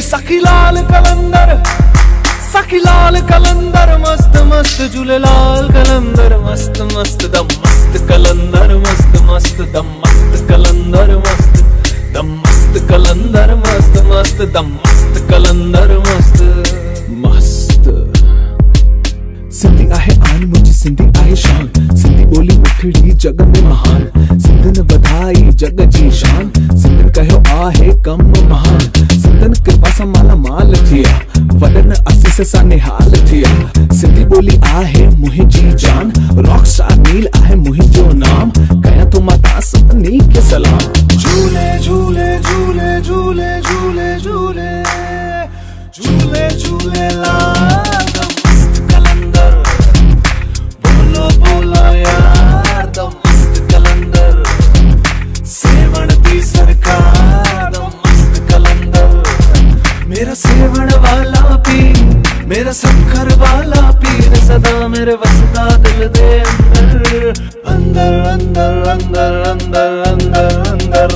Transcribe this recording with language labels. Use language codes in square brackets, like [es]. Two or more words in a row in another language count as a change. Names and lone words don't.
[pa] ਸਖੀ ਲਾਲ ਕਲੰਦਰ ਮਸਤ ਮਸਤ, ਜੁਲੇ ਲਾਲ ਕਲੰਦਰ ਮਸਤ ਮਸਤ, ਦਮ ਮਸਤ ਕਲੰਦਰ ਮਸਤ ਮਸਤ, ਦਮ ਮਸਤ ਕਲੰਦਰ ਮਸਤ, ਦਮ ਮਸਤ ਕਲੰਦਰ ਮਸਤ ਮਸਤ, ਦਮ ਮਸਤ ਕਲੰਦਰ ਮਸਤ ਮਸਤ। [sd] सिंधी आहे आन मुंहिंजी, सिंधी आहे शान, सिंधी ॿोली मिठड़ी जग में महान, सिंधन वधाई जग जी शान, सिंधन कयो आहे कम महान, सिंधन कृपा सां माला माल थिया, वॾनि असीस सां निहाल थिया। सिंधी ॿोली आहे मुंहिंजी जान, रॉकस्टार नील आहे मुंहिंजो नाम, कयां थो मां तव्हां सभिनी खे सलाम। झूले झूले झूले झूले झूले झूले झूले झूले लाल बोलो [pa] ਯਾਰ, ਦਮ ਮਸਤ ਕਲੰਦਰ ਸੇਵਣ ਦੀ ਸਰਕਾਰ, ਦਮ ਮਸਤ ਕਲੰਦਰ ਮੇਰਾ ਸੇਵਣ ਵਾਲਾ ਪੀਰ, ਮੇਰਾ ਸਖਰ ਵਾਲਾ ਪੀਰ, ਸਦਾ ਮੇਰੇ ਵਸਦਾ ਦਿਲ ਦੇ ਅੰਦਰ ਅੰਦਰ ਅੰਦਰ ਅੰਦਰ ਅੰਦਰ ਅੰਦਰ ਅੰਦਰ।